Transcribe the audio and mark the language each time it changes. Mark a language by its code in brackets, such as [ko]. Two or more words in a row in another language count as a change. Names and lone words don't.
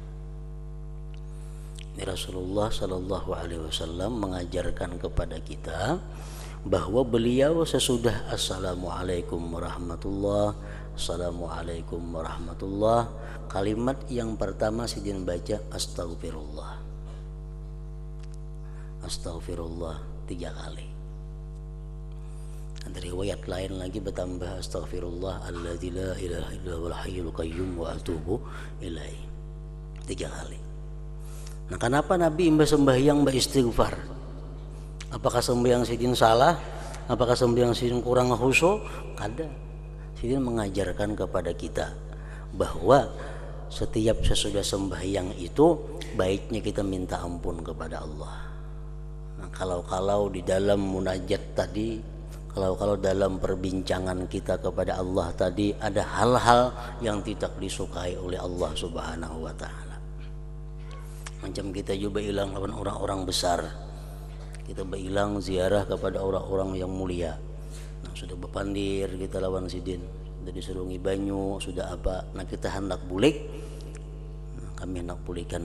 [id] Rasulullah [ar] صلى الله عليه وسلم [id] mengajarkan kepada kita bahwa beliau sesudah [ar] السلام عليكم ورحمة الله السلام عليكم ورحمة الله, [id] kalimat yang pertama sidin baca [ar] أستغفر الله أستغفر الله [id] 3 kali. Ada riwayat lain lagi bertambah [ar] أستغفر الله الذي لا إله إلا هو الحي القيوم وأتوب إليه [id] 3 kali. Nah, kenapa Nabi sembahyang beristighfar? [bjn] Apakah sembahyang sidin salah? Apakah sembahyang sidin kurang khusyuk? Kada. [id] Sidin mengajarkan kepada kita bahwa setiap sesudah sembahyang itu baiknya kita minta ampun kepada Allah. Nah, kalau di dalam munajat tadi, kalau dalam perbincangan kita kepada Allah tadi ada hal-hal yang tidak disukai oleh Allah [ar] سبحانه وتعالى. [bjn] Macam kita juga hilang lawan orang-orang besar, kita berhilang ziarah kepada orang-orang yang mulia. Nah, sudah berpandir kita lawan sidin, sudah disuruh banyu, sudah apa, nah kita hendak bulik, nah, kami hendak pulihkan.